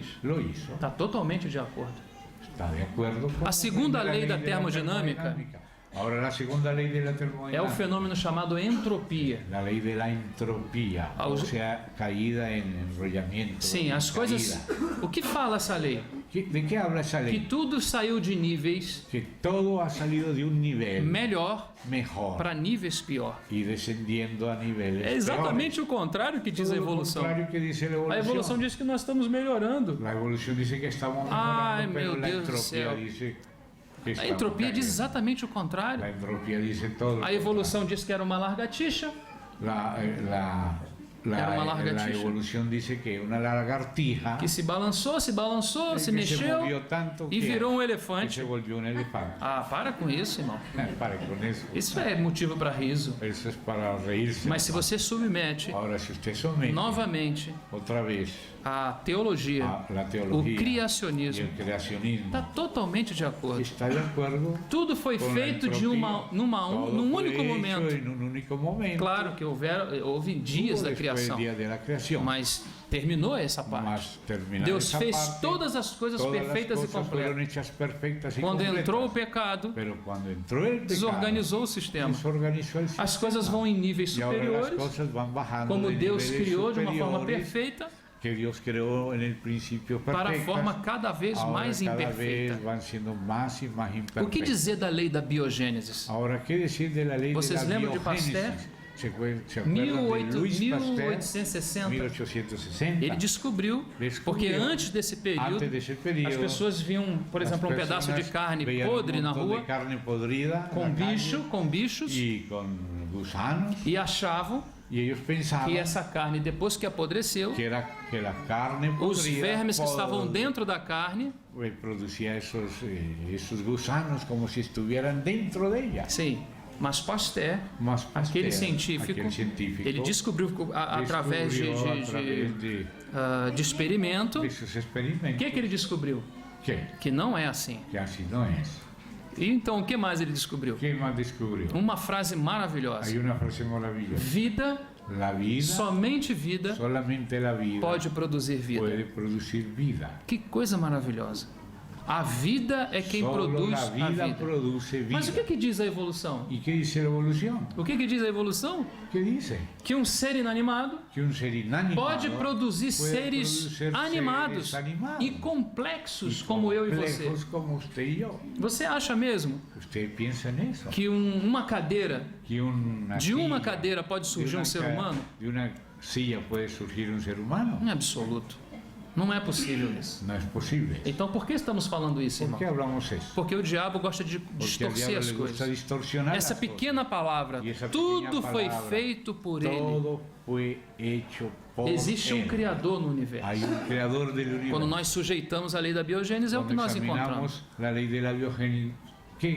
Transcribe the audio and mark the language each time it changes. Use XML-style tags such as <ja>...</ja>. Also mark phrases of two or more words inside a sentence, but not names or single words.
<es>lo hizo.</es> <pt>Está totalmente de acordo.</pt> <es>Está de acuerdo con</es> <pt>A segunda</pt> <es>la</es> <pt>lei da</pt> <es>de la termodinámica termodinámica. Ahora la segunda ley de la</es> <pt>É o</pt> <es>termodinámica.</es> <pt>fenômeno chamado entropia.</pt> <es>La ley de la entropía, o sea, caída en enrollamiento.</es> <pt>Sim,</pt> <es>en</es> <pt>as coisas.</pt> <es>caída.</es> <pt>O que fala essa lei?</pt> <es>¿De qué habla esa</es> <pt>Que</pt> <es>ley?</es> <pt>tudo saiu de níveis</pt> <es>Que todo ha salido de un nivel</es> <pt>melhor</pt> <es>mejor</es> <pt>para níveis pior.</pt> <es>y descendiendo a niveles</es> <pt>É exatamente o contrário que diz a</pt> <es>peores. Todo lo</es> <pt>evolução.</pt> <es>contrario que dice la</es> <pt>A</pt> <es>evolución.</es> <pt>evolução diz que nós estamos melhorando.</pt> <es>La evolución dice que estamos mejorando,</es> <pt>Ay,</pt> <es>pero</es> <pt>meu</pt> <es>la</es> <pt>Deus do</pt> <es>entropía</es> <pt>céu.</pt> <es>dice que</es> <pt>A</pt> <es>estamos</es> <pt>entropia diz</pt> <es>cayendo.</es> <pt>exatamente o contrário.</pt> <es>La entropía dice todo.</es> <pt>A evolução diz que era uma lagartixa. Era uma</pt> <es>La</es> <pt>lagartixa.</pt> <es>evolución dice que una lagartija</es> <pt>Que se balançou, se</pt> <es>que se</es> <pt>mexeu</pt> <es>movió tanto</es> <pt>e</pt> <es>que</es> <pt>virou um</pt> <es>se</es> <pt>elefante.</pt> <es>volvió un elefante.</es> <pt>Ah, para com isso, irmão.</pt> <es>Pare con eso.</es> <pt>Isso é motivo para riso.</pt> <es>Eso es para reírse.</es> <pt>Mas se você submete</pt> <es>Ahora, si usted somete</es> <pt>novamente</pt> <es>otra vez</es> <pt>a teologia,</pt> <es>a la</es> <pt>o</pt> <es>teología y</es> <pt>criacionismo,</pt> <es>el creacionismo,</es> <pt>está totalmente de acordo.</pt> <es>está de acuerdo</es> <pt>Tudo foi</pt> <es>con la</es> <pt>feito</pt> <es>entropía.</es> <pt>de</pt> <es>Todo</es> <pt>num</pt> <es>fue</es> <pt>único</pt> <es>hecho</es> <pt>momento.</pt> <es>en un único momento.</es> <pt>Claro que houve dias</pt> <es>Hubo</es> <pt>da</pt> <es>después</es> <pt>criação,</pt> <es>el día de la creación.</es> <pt>mas terminou essa parte.</pt> <es>Mas terminada</es> <pt>Deus</pt> <es>esa</es> <pt>fez</pt> <es>parte,</es> <pt>todas as coisas</pt> <es>todas</es> <pt>perfeitas</pt> <es>las</es> <pt>e</pt> <es>cosas fueron</es> <pt>completas.</pt> <es>hechas perfectas y</es> <pt>Quando</pt> <es>completas.</es> <pt>entrou o pecado,</pt> <es>Pero cuando entró el pecado,</es> <pt>desorganizou o sistema.</pt> <es>desorganizó el sistema.</es> <pt>As coisas vão em níveis</pt> <es>Y ahora las</es> <pt>superiores,</pt> <es>cosas van bajando</es> <pt>como</pt> <es>de</es> <pt>Deus</pt> <es>niveles</es> <pt>criou de uma forma</pt> <es>superiores</es> <pt>perfeita,</pt> <es>que Dios creó en el principio</es> <pt>para a</pt> <es>perfectas.</es> <pt>forma cada vez</pt> <es>Ahora</es> <pt>mais</pt> <es>cada</es> <pt>imperfeita.</pt> <es>vez van siendo más y más imperfectas.</es> <pt>O que dizer da lei da biogênese?</pt> <es>Ahora, ¿qué decir de la ley</es> <pt>Vocês</pt> <es>de la</es> <pt>lembram de</pt> <es>biogénesis?</es> <pt>Pasteur?</pt> <es>¿Se acuerdan de Louis Pasteur?</es> <pt>1860,</pt> <es>1860.</es> <pt>ele descobriu, porque antes desse período, Antes desse período, as pessoas viam, por exemplo, um pedaço de carne podre na rua,</pt> <es>de carne podrida</es> <pt>com na bichos,</pt> <es>calle, y con gusanos,</es> <pt>e achavam</pt> <es>y ellos pensaban</es> <pt>que essa carne, depois que apodreceu,</pt> <es>que la carne</es> <pt>os</pt> <es>podrida</es> <pt>vermes que estavam dentro da carne,</pt> <es>producía esos gusanos como si estuvieran dentro de ella.</es> <pt>sim, mas Pasteur, Mas Pasteur, aquele científico, ele descobriu através de experimento,</pt> <es>esos</es> <pt>o</pt> <es>experimentos</es> <pt>que ele descobriu? Que não é assim.</pt> <es>que así no es.</es> <pt>E então, o que mais ele descobriu?</pt> <es>¿Qué más descubrió?</es> <pt>Uma frase maravilhosa.</pt> <es>Hay una frase maravillosa.</es> <pt>Vida,</pt> <es>La vida,</es> <pt>somente vida,</pt> <es>solamente la vida</es> <pt>pode produzir vida.</pt> <es>puede producir vida.</es> <pt>Que coisa maravilhosa. A vida é quem</pt> <es>Solo</es> <pt>produz</pt> <es>la</es> <pt>a</pt> <es>vida</es> <pt>vida.</pt> <es>produce vida.</es> <pt>Mas o que diz a evolução?</pt> <es>¿Y qué dice la evolución?</es> <pt>O que diz a evolução?</pt> <es>¿Qué dice?</es> <pt>Que um ser inanimado</pt> <es>Que un ser inanimado</es> <pt>pode produzir</pt> <es>puede</es> <pt>seres</pt> <es>producir</es> <pt>animados</pt> <es>seres animados</es> <pt>e complexos como eu e você.</pt> <es>complejos como usted y yo.</es> <pt>Você acha mesmo</pt> <es>¿Usted piensa en eso?</es> <pt>que uma cadeira,</pt> <es>Que una</es> <pt>de uma</pt> <es>silla-</es> <pt>cadeira pode surgir um ser humano?</pt> <es>De una silla puede surgir un ser humano.</es> <pt>Não é absoluto. Não é possível isso.</pt> <es>No es posible.</es> <pt>Então por que estamos falando isso,</pt> <es>¿Por</es> <pt>irmão?</pt> <es>qué hablamos eso?</es> <pt>Porque o diabo gosta de</pt> <es>Porque al</es> <pt>distorcer</pt> <es>diablo</es> <pt>as</pt> <es>le gusta</es> <pt>coisas.</pt> <es>distorsionar</es> <pt>Essa</pt> <es>las</es> <pt>pequena palavra, E essa tudo pequena foi palavra, feito por ele.</pt> <es>Todo fue hecho por</es> <pt>Existe um</pt> <es>él.</es> <pt>Criador no universo.</pt> <es>Hay un creador del universo.</es> <pt>Quando nós sujeitamos a lei da biogênese, é o que</pt> <es>Cuando</es> <pt>nós encontramos.</pt> <es>examinamos la ley de la biogénesis, ¿qué</es>